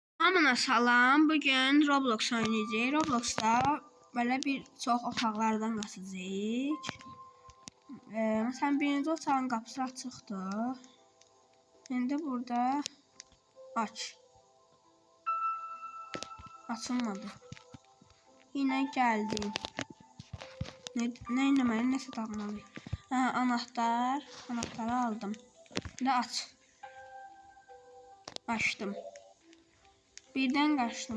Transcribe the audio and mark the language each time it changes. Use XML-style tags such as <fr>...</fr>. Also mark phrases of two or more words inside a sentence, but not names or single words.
<az>Hamına salam. Bugün Roblox oynayacağıq. Roblox'da belə bir çox otaqlardan qaçacağıq. Məsələn, birinci otağın qapısı açıqdır. İndi burada aç.</az> <tr>Açılmadı. Yine geldim.</tr> <az>Ne eləməliyim? Nəsə tapmalıyım.</az> <tr>Anahtar. Anahtarı aldım. Şimdi aç. Açtım. Birden kaçtım.</tr>